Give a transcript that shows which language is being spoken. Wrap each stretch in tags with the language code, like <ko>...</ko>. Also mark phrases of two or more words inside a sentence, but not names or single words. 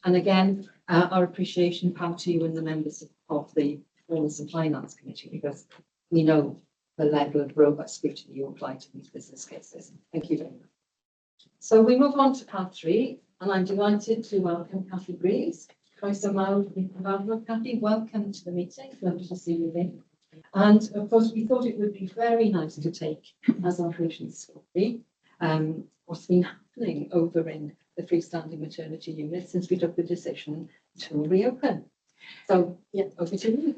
<en>And again, our appreciation out to you and the members of the Performance and Finance Committee, because we know the level of robust scrutiny you apply to these business cases. Thank you very much. So we move on to part 3, and I'm delighted to welcome Cathy Breeze.</en> <cy>Croeso mawr i'n cyfarfod, Cathy.</cy> <en>Welcome to the meeting. Lovely to see you again. And of course, we thought it would be very nice to take as our patient's story what's been happening over in the freestanding maternity unit since we took the decision to reopen. So, yeah, over to you.</en>